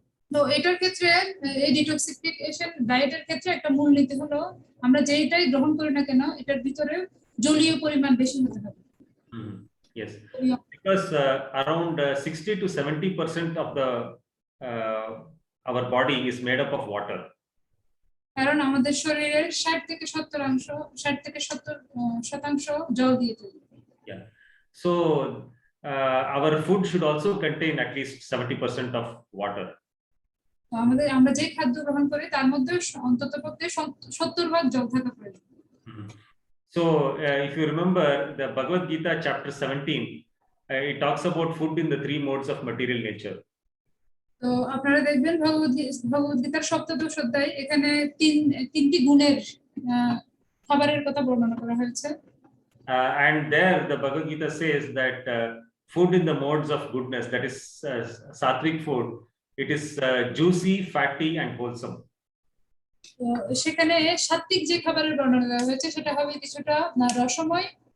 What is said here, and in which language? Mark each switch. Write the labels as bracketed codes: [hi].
[bn] তো এটার ক্ষেত্রে এই ডিটক্সিফিকেশন ডায়েটের ক্ষেত্রে একটা মূলনীতি হলো আমরা যেটাই গ্রহণ করি না কেন এটার ভিতরে জলীয় পরিমাণ বেশি হতে হবে। [en] Yes, because around 60 to 70% of the our body is made up of water. [bn] কারণ আমাদের শরীরের 60 থেকে 70% জল দিয়ে তৈরি। [en] Yeah, so our food should also contain at least 70% of water. [bn] তো আমরা যে খাদ্য গ্রহণ করি তার মধ্যে অন্ততপক্ষে 70% জল থাকা প্রয়োজন। [en] So if you remember the Bhagavad Gita chapter 17, it talks about food in the three modes of material nature. [bn] তো আপনারা দেখবেন ভগবদ গীতার সপ্তদশ অধ্যায় এখানে তিনটি গুণের খাবারের কথা বর্ণনা করা হয়েছে। [en] And there the Bhagavad Gita says that food in the modes of goodness, that is sattvic food, it is juicy, fatty and wholesome. [bn] তো সেখানে সাত্বিক যে খাবারের বর্ণনা দেওয়া হয়েছে সেটা হবে কিছুটা রসময়,